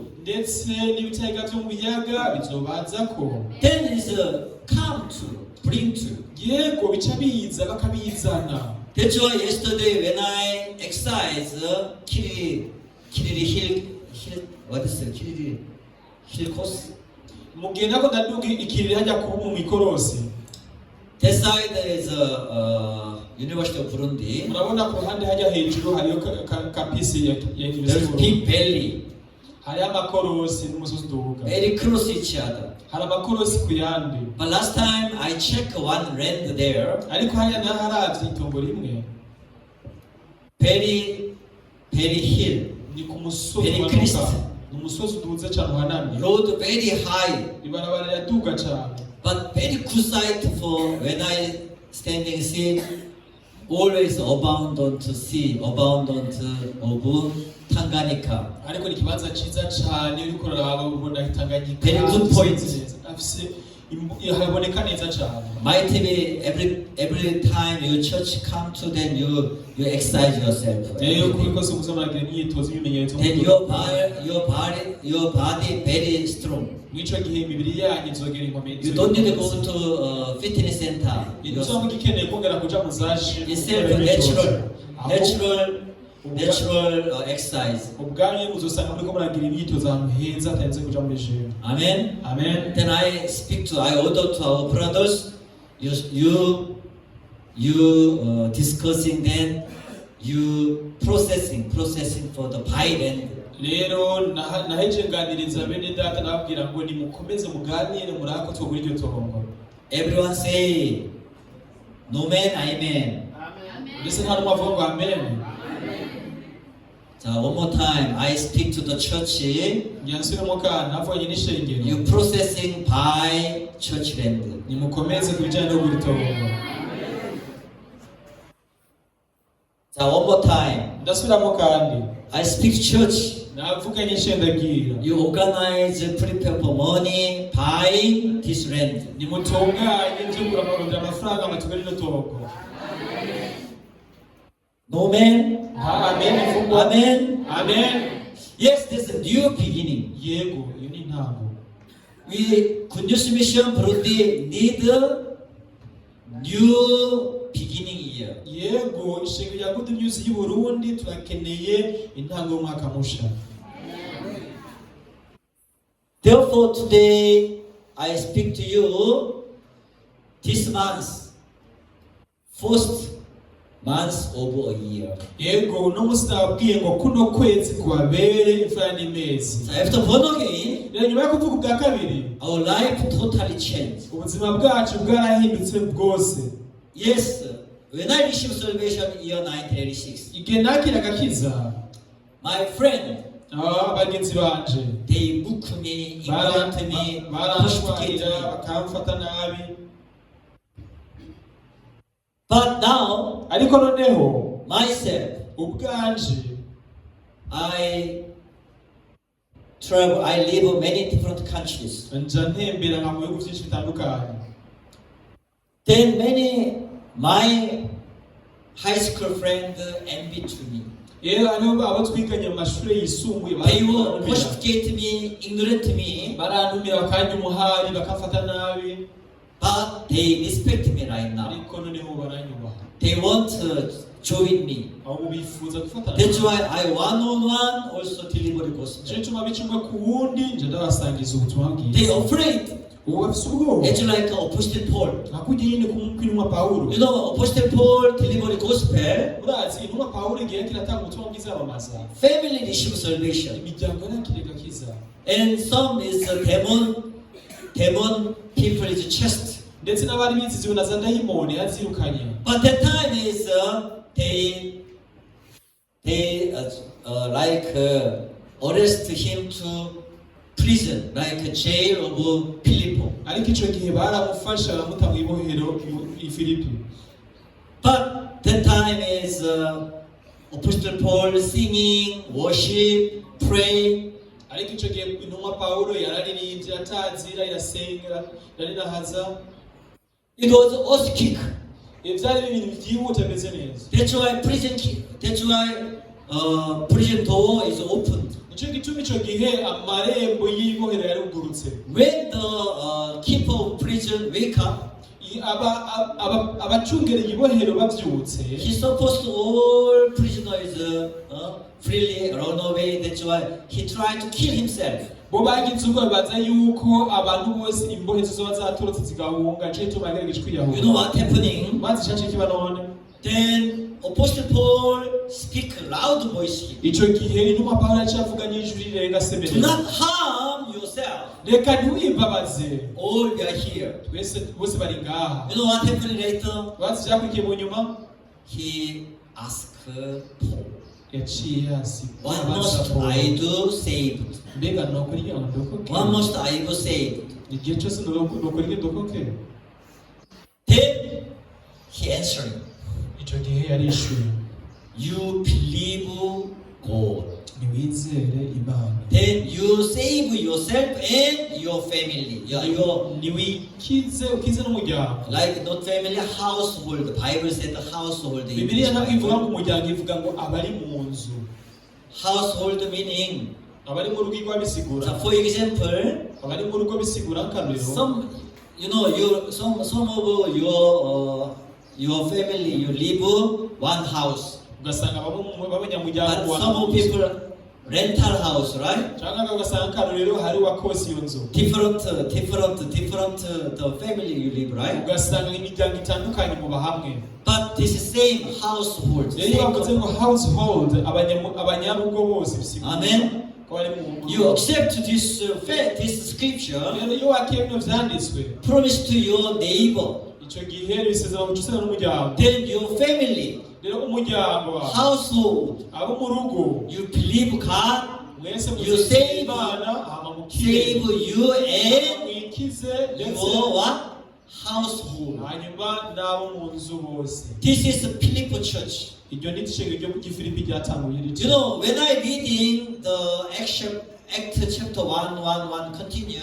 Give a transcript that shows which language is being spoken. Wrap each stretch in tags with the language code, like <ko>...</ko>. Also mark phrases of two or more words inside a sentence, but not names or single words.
<rn>Ndetse n'ibitega byo mu biyaga bizobazako.</rn> <en>Then is come to, bring to.</en> <rn>Yego bica biza bakabizana.</rn> <en>That's why yesterday when I exercised Kiri Hill, what is it? Kiri Hill course.</en> <rn>Mugenda ko ndaduga ikiriri hajya kuba mu mikorosi.</rn> <en>That side there is University of Burundi.</en> <rn>Murabona ku ruhande hajya hejuru hariyo campus ya University</rn> <en>There's of Burundi. big valley.</en> <rn>Hari amakorosi n'umusozi uduga.</rn> <en>Very close each other.</en> <rn>Hari amakorosi ku yandi.</rn> <en>But last time I checked one land there.</en> <rn>Ariko hariya naharavye itongo rimwe.</rn> <en>Very hill.</en> <rn>Ni ku musozi</rn> <en>Very</en> <rn>wa</rn> <en>crest.</en> <rn>Nuka. Ni umusozi uduze cyane uhanamye.</rn> <en>Road very high.</en> <rn>Ibarabara riraduga cyane.</rn> <en>But very good sight for when I standing see. Always abundant sea, abundant of Tanganyika.</en> <rn>Ariko ni kibanza ciza cyane uriko uraraba ubona Tanganyika.</rn> <en>Very good point.</en> <rn>Afise haboneka neza cyane.</rn> <en>Might be every time your church come to, then you exercise yourself.</en> <rn>Rero kuko se muzamagira imyitozo ibimenyetso.</rn> <en>Then your body very strong.</en> <rn>Mwico gihe imibiri yanyu izogera inkomezi.</rn> <en>You don't need to go to fitness center.</en> <rn>Izo mugikeneye kongera kuja muzaje.</rn> <en>It's natural exercise.</en> <rn>Ubwanyu muzosanga muri ko muragira imyitozo ahantu heza atarenze kuja muri gym.</rn> <en>Amen. Amen. Then I order to our brothers. You discussing, then you processing for the pie land.</en> <rn>Rero naheje nganiriza bene data nababwira ngo nimukomeze muganire murako twogura iryo tongo.</rn> <en>Everyone say no man, amen.</en> <rn>Mbese nta numwe avuga ngo amen.</rn> <en>So one more time, I speak to the church.</en> <rn>Nyansubiramo kandi navuganye n'ishengero.</rn> <en>You processing by church land.</en> <rn>Nimukomeze kubijyanye no gura itongo.</rn> <en>자, one more time.</en> <rn>ndasubiramo kandi</rn> <en>I speak to church.</en> <rn>navuganye nshendagira</rn> <en>You organize, prepare for money, buying this land.</en> <rn>nimutunganye nzegura amarondera amafaranga amatuga rino tongo</rn> <en>No man?</en> <rn>amen ivugwa</rn> <en>Amen?</en> <rn>amen</rn> <en>Yes, there's a new beginning.</en> <rn>yego iyo ni intango</rn> <en>We, Good News Mission Burundi, need a new beginning year.</en> <rn>yego ishengero rya Good News y'u Burundi turakeneye intango y'umwaka musha</rn> <en>Therefore, today I speak to you this month, first month of a year.</en> <rn>yego uno munsi ndababwiye ngo kuno kwezi kubabere imfura n'imezi</rn> <en>So after born again,</en> <rn>rero nyuma yo kuvuga ubwa kabiri</rn> <en>our life totally changed.</en> <rn>ubuzima bwacu bwarahindutse bwose</rn> <en>Yes, when I received salvation year 1986,</en> <rn>igihe nakira agakiza</rn> <en>my friend,</en> <rn>bagenzi banje</rn> <en>they booked me, ignored me, persecuted</en> <rn>baranshwarira</rn> <en>me.</en> <rn>bakamfata nabi</rn> <en>But now,</en> <rn>ariko noneho</rn> <en>myself,</en> <rn>ubwanje</rn> <en>I travel, I live in many different countries.</en> <rn>nja ntembera nka mu bihugu byinshi bitandukanye</rn> <en>Then my high school friend envy to me.</en> <rn>rero hariho abo twiganye mu mashuri yisumbuye</rn> <en>They will persecute me, ignorant me,</en> <rn>barantumira bakajya umuhari bakamfata nabi</rn> <en>but they respect me right now.</en> <rn>ariko noneho baranyubaha</rn> <en>They want to join me.</en> <rn>ahubwo bifuza gufatana</rn> <en>That's why I one-on-one also deliver the gospel.</en> <rn>cyo cuma bicumwe ku wundi nje ndabasangiza ubutumwa bwiza</rn> <en>They afraid.</en> <rn>ubu bafise ubwoba</rn> <en>It's like Apostle Paul.</en> <rn>nakujya nyine kw'intumwa Pawulo</rn> <en>You know, Apostle Paul delivered the gospel.</en> <rn>urazi intumwa Pawulo igihe kiratanga ubutumwa bwiza bamamaza</rn> <en>Family receive salvation.</en> <rn>imiryango yakiriye gakiza</rn> <en>And some is demon people is chest.</en> <rn>ndetse n'abari biziziwe na za dayimoni yazirukanye</rn> <en>But the time is they arrest him to prison, like jail of Philippo.</en> <rn>ariko icyo gihe baramufasha baramuta mu ibohero i Filipi</rn> <en>But the time is Apostle Paul singing, worship, pray.</en> <rn>ariko icyo gihe intumwa Pawulo yararirimbye atazira irasenga yarinahaza</rn> <en>It was earthquake.</en> <rn>byari ibintu byihuta bimeze neza</rn> <en>That's why prison door is opened.</en> <rn>nicyo gituma icyo gihe amarembo y'ibohero yarugurutse</rn> <en>When the keeper of prison wake up,</en> <rn>abacungereye ibohero babyutse</rn> <en>he's supposed to all prisoners freely run away. That's why he tried to kill himself.</en> <rn>bo bagize ubwo babaza yuko abantu bose imbohe zizoba zaturutse zigahunga cyo gituma yagerageje</rn> <en>You</en> <rn>kwiyahura</rn> <en>know what happening?</en> <rn>maze icyacu kiba none</rn> <en>Then Apostle Paul speak loud voice.</en> <rn>icyo gihe intumwa Pawulo yacavuga n'ijwi rirenga</rn> <en>Do</en> <rn>semerera</rn> <en>not harm yourself.</en> <rn>reka ntiwibabaze</rn> <en>All we are here.</en> <rn>twese bose bari ngaha</rn> <en>You know what happened later?</en> <rn>bazi icyakurikiye mu nyuma</rn> <en>He asked Paul,</en> <rn>yaciye hasi</rn> <en>what must I do saved?</en> <rn>mbega nokora igihe ngo ndokoke</rn> <en>What must I do saved?</en> <rn>igihe cyose nokora igihe ndokoke</rn> <en>Then he answered,</en> <rn>icyo gihe yarishyuye</rn> <en>you believe God.</en> <rn>niwizere Imana</rn> <en>Then you save yourself and your family. Your</en> <rn>niwikize ukize n'umuryango</rn> <en>like not family, household. The Bible said the household. in</en> <rn>Bibiliya ntabwo ivuga ngo</rn> <en>Bible.</en> <rn>umuryango ivuga ngo abari mu nzu</rn> <en>Household meaning.</en> <rn>abari mu rugo igwa bisigura</rn> <en>So for example,</en> <rn>abari mu rugo bisigura akarero</rn> <en>some some of your family you live one house,</en> <rn>ugasanga b'abanyamuryango</rn> <en>but some of people rental house, right?</en> <rn>cyangwa ugasanga akarorero hari uwakoze iyo nzu</rn> <en>Different the family you live, right?</en> <rn>ugasanga imiryango itandukanye muba hamwe</rn> <en>But this same household.</en> <rn>rero iyo bavuze ngo household abanyarugo bose bisigura</rn> <en>Amen.</en> <rn>ko bari mu</rn> <en>You accept this scripture.</en> <rn>rero iyo wakiriye bino byanditswe</rn> <en>Promise to your neighbor.</en> <rn>icyo gihe bisezerano gucusana n'umuryango</rn> <en>Then your family,</en> <rn>rero umuryango</rn> <en>household,</en> <rn>abo mu rugo</rn> <en>you believe God,</en> <rn>mwese</rn> <en>you</en> <rn>muzeye Imana hama mukire</rn> <en>save you and</en> <rn>mwikize ndetse</rn> <en>your what? Household.</en> <rn>hanyuma n'abo mu nzu bose</rn> <en>This is the Philippi church.</en> <rn>iryo ni icenge ryo ku Gifilipi ryatanguye riti</rn> <en>You know, when I reading the Act chapter 1:1 continue,</en>